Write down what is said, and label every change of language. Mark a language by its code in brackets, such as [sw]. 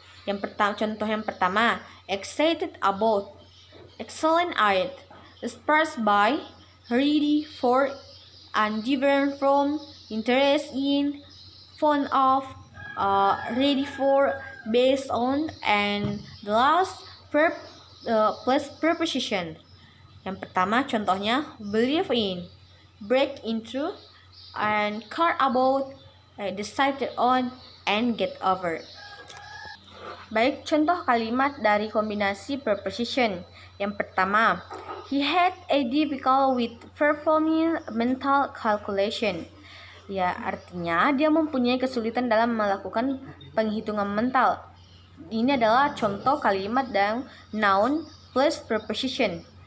[id] Contoh yang pertama, [en] excited about, excellent at, inspired by, ready for, indifferent from, interest in, fond of, ready for, based on, and the last, verb plus preposition. [id] Yang pertama contohnya [en] believe in, break into, and care about, decided on, and get over. [id] Baik, contoh kalimat dari kombinasi preposition. Yang pertama, [en] he had a difficulty with performing mental calculation. [id] Ya, artinya dia mempunyai kesulitan dalam melakukan penghitungan mental. Ini adalah contoh kalimat dan noun plus preposition.